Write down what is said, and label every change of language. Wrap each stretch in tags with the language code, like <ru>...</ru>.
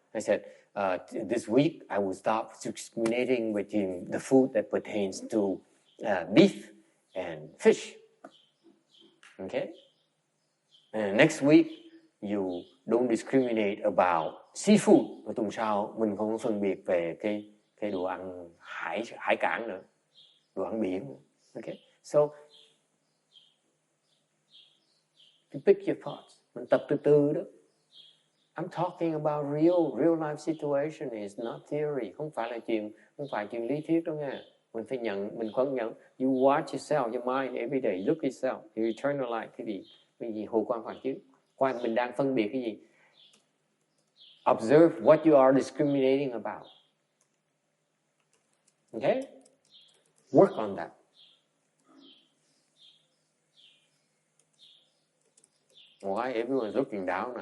<en>I said, this week I will stop discriminating between the food that pertains to beef and fish. Okay? And next week you don't discriminate about seafood.</en> <vi>Và tuần sau mình không phân biệt về cái đồ ăn hải sản nữa, đồ ăn biển.</vi> <en>Okay? So you pick your thoughts.</en> <vi>Mình tập từ từ đó.</vi> <en>I'm talking about real life situation. Is not theory.</en> <vi>Không phải chuyện lý thuyết đâu nha. Mình phải mình không nhận.</vi> <en>You watch yourself, your mind every day. Look yourself. You internalize</en> <vi>cái gì hồ quan phải chứ. Coi mình đang phân biệt cái gì.</vi> <en>Observe what you are discriminating about. Okay? Work on that. Why everyone's looking down?</en>